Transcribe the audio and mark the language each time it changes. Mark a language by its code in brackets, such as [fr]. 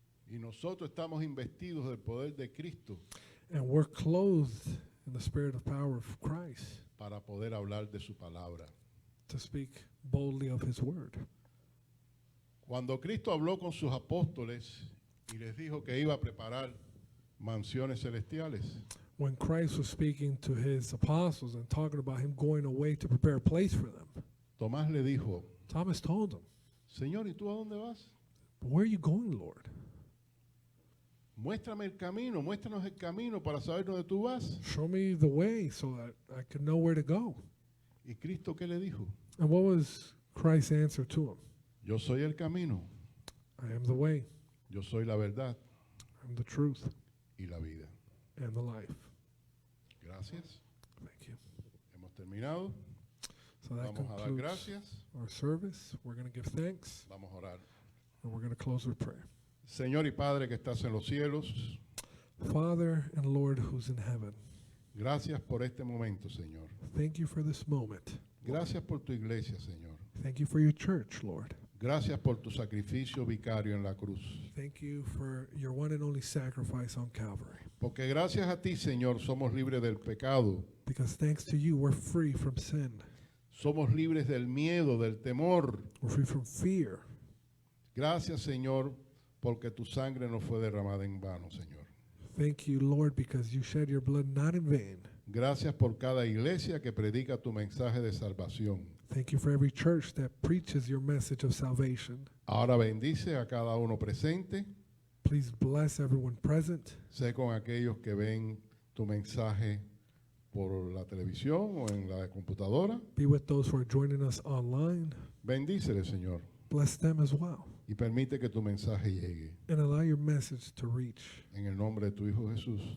[es] Y nosotros estamos investidos del poder de Cristo [en] And we're clothed in the spirit of power of Christ [es] para poder hablar de su palabra. [en] to speak boldly of His Word. [es] Cuando Cristo habló con sus apóstoles y les dijo que iba a preparar mansiones celestiales, [en] When Christ was speaking to His apostles and talking about Him going away to prepare a place for them, [es] Tomás le dijo, [en] Thomas told him, [es] Señor, ¿y tú a dónde vas? [en] "But where are you going, Lord? [es] Muéstrame el camino, muéstranos el camino para saber dónde tú vas. [en] Show me the way so that I could know where to go." [es] ¿Y Cristo qué le dijo? [en] And what was Christ's answer to him? [es] Yo soy el camino, [en] I am the way, [es] yo soy la verdad [en] I'm the truth, [es] y la vida. [en] and the life. [es] Gracias. [en] Thank you. [es] Hemos terminado. [en] So that [es] Vamos a dar [en] concludes [es] gracias. [en] our service. We're going to give thanks, [es] Vamos a orar. [en] and we're going to close with prayer. [es] Señor y Padre que estás en los cielos, [en] Father and Lord who's in heaven, [es] gracias por este momento, Señor. [en] thank you for this moment. [es] Gracias por tu iglesia, Señor. [en] Thank you for your church, Lord. [es] Gracias por tu sacrificio vicario en la cruz. [en] Thank you for your one and only sacrifice on Calvary. [es] Porque gracias a ti, Señor, somos libres del pecado. [en] Because thanks to you, we're free from sin. [es] Somos libres del miedo, del temor. [en] We're free from fear. [es] Gracias, Señor, porque tu sangre no fue derramada en vano, Señor. [en] Thank you, Lord, because you shed your blood not in vain. [es] Gracias por cada iglesia que predica tu mensaje de salvación. [en] Thank you for every church that preaches your message of salvation. [es] Ahora bendice a cada uno presente. [en] Please bless everyone present. [es] Sé con aquellos que ven tu mensaje por la televisión o en la computadora. [en] Be with those who are joining us online. [es] Bendícele, Señor, [en] Bless them as well. [es] y permite que tu mensaje llegue. [en] And allow your message to reach. [es] En el nombre de tu Hijo Jesús.